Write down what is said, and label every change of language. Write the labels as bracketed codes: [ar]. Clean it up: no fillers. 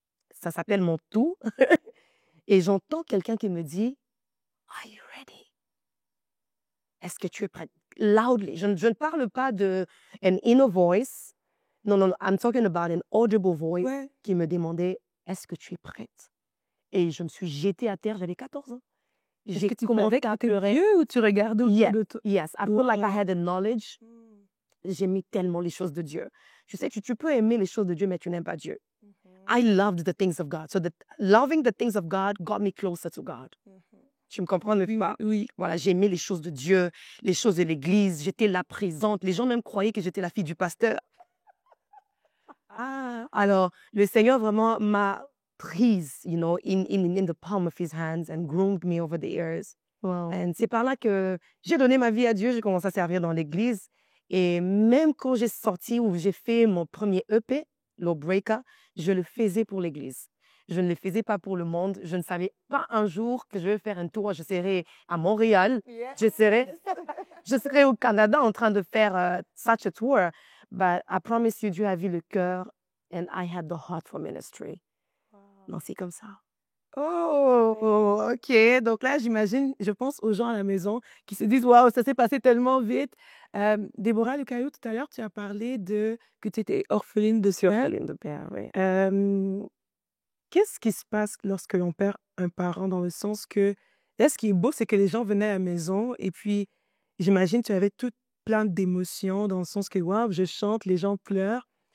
[fr] Ça s'appelle Mon Tout. Et j'entends quelqu'un qui me dit, [en] Are you ready? [fr] Est-ce que tu es prête? [en] Loudly. [fr] Je ne parle pas de [en] an inner voice. [fr] Non, non, [en] I'm talking about an audible voice [fr] qui me demandait, est-ce que tu es prête? Et je me suis jetée à terre, j'avais 14 ans. Est-ce que tu commençais à pleurer ou tu regardais autour de toi? [en] Yes, I feel like I had the knowledge. [fr] J'aimais tellement les choses de Dieu. Je sais, tu peux aimer les choses de Dieu, mais tu n'aimes pas Dieu. [en] I loved the things of God. So loving the things of God got me closer to God. [fr] Tu me comprends, n'est-ce pas? Oui. Voilà, j'aimais les choses de Dieu, les choses de l'Église. J'étais là présente. Les gens même croyaient que j'étais la fille du pasteur. Alors, le Seigneur vraiment m'a prise, [en] you know, in the palm of his hands and groomed me over the years. Wow. [fr] Et c'est par là que j'ai donné ma vie à Dieu, j'ai commencé à servir dans l'église. Et même quand j'ai sorti ou j'ai fait mon premier EP, Lawbreaker, je le faisais pour l'église. Je ne le faisais pas pour le monde. Je ne savais pas un jour que je vais faire un tour. Je serai à Montréal, je serai au Canada en train de faire [en] such a tour. But I promise you, [fr] Dieu a vu le cœur [en] and I had the heart for ministry. [fr] Non, c'est comme ça. [en] Oh, ok. [fr] Donc là, j'imagine, je pense aux gens à la maison qui se disent, waouh, ça s'est passé tellement vite. Déborah Lucaillou, tout à l'heure, tu as parlé de que tu étais orpheline de père. Orpheline de père, oui. Qu'est-ce qui se passe lorsque l'on perd un parent dans le sens que, là, ce qui est beau, c'est que les gens venaient à la maison et puis, j'imagine, tu avais tout plein d'émotions dans le sens que, waouh, je chante, les gens pleurent.